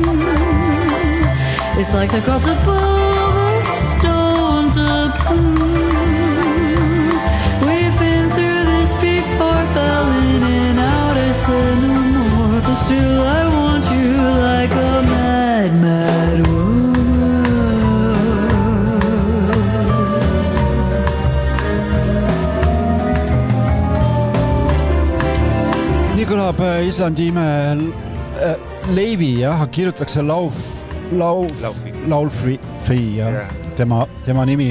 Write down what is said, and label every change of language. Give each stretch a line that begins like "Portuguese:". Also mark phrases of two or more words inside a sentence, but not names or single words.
English: It's like the gods above a stone to prove. We've been through this before, fell in and out, I said no more, but still I want you like a mad, mad woman.
Estonian: Nii kõlab Islandi ime Leivi, jah, kirjutatakse Laulfri, tema nimi.